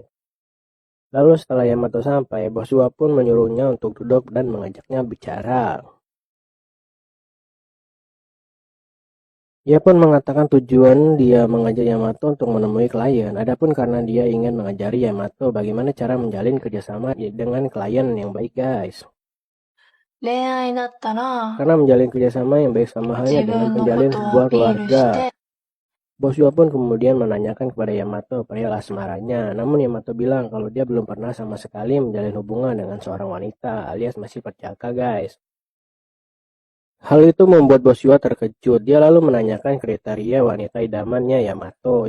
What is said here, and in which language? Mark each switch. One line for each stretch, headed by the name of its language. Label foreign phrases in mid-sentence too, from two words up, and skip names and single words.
Indonesian: Lalu setelah Yamato sampai, bos Yua pun menyuruhnya untuk duduk dan mengajaknya bicara. Ia pun mengatakan tujuan dia mengajak Yamato untuk menemui klien. Adapun karena dia ingin mengajari Yamato bagaimana cara menjalin kerjasama dengan klien yang baik, guys.
Japanese: 恋愛だったら、
Indonesian: Karena menjalin kerjasama yang baik sama halnya
Japanese: 自
Indonesian: dengan
Japanese: 分のこ
Indonesian: menjalin
Japanese: とを
Indonesian: sebuah
Japanese: アピールし
Indonesian: keluarga.
Japanese: て、
Indonesian: Bos Yuo pun kemudian menanyakan kepada Yamato perihal asmaranya. Namun Yamato bilang kalau dia belum pernah sama sekali menjalin hubungan dengan seorang wanita alias masih perjaka, guys. Hal itu membuat Bos Yuo terkejut. Dia lalu menanyakan kriteria wanita idamannya Yamato.